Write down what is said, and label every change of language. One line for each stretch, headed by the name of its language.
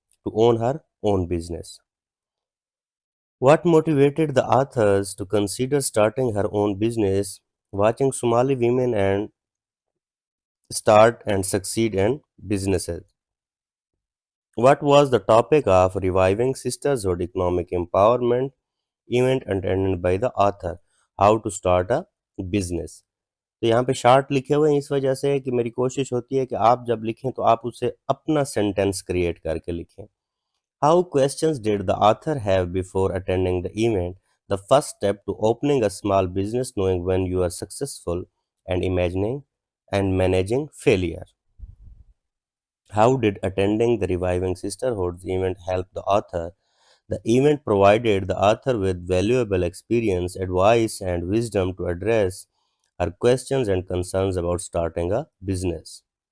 English: To own her own business۔ What motivated the authors to consider starting her own business? Watching Somali women and start and succeed in businesses۔ What was the topic of reviving sisterhood economic empowerment event attended by the author? How to start a business۔
Urdu: تو یہاں پہ short لکھے ہوئے ہیں اس وجہ سے کہ میری کوشش ہوتی ہے کہ آپ جب لکھیں تو آپ اسے اپنا سینٹینس کریٹ کر کے لکھیں۔
English: How questions did the author have before attending the event? The first step to opening a small business, knowing when you are successful and imagining and managing failure۔ How did attending the Reviving Sisterhoods event help the author? The event provided the author with valuable experience, advice, and wisdom to address her questions and concerns about starting a business।